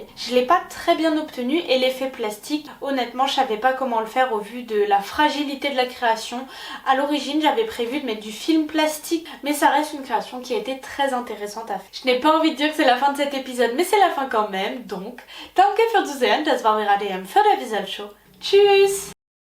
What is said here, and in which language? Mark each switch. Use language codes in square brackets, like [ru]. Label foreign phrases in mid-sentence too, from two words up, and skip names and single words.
[fr] Je l'ai pas très bien obtenu et l'effet plastique, honnêtement, je savais pas comment le faire au vu de la fragilité de la création. À l'origine, j'avais prévu de mettre du film plastique, mais ça reste une création qui a été très intéressante à faire. Je n'ai pas envie de dire que c'est la fin de cet épisode, mais c'est la fin quand même, donc [de] danke für Zusehen, das war Mirade für der Visual Show. Tschüss!